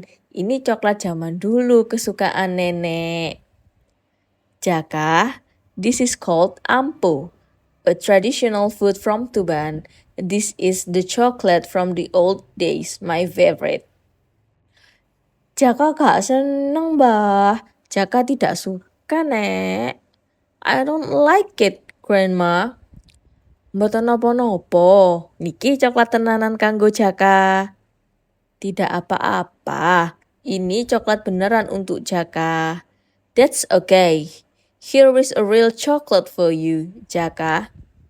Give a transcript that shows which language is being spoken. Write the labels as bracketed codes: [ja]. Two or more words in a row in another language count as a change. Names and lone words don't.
[id] Ini coklat zaman dulu kesukaan nenek. Jaka, [en] this is called ampo, a traditional food from Tuban. This is the chocolate from the old days, my favorite. [jv] Jaka gak seneng, Mbah. [id] Jaka tidak suka, Nek. [en] I don't like it, Grandma. [jv] Mboten nopo-nopo. Niki coklat tenanan kanggo Jaka. [id] Tidak apa-apa. Ini coklat beneran untuk Jaka. [en] That's okay. Here is a real chocolate for you, Jaka.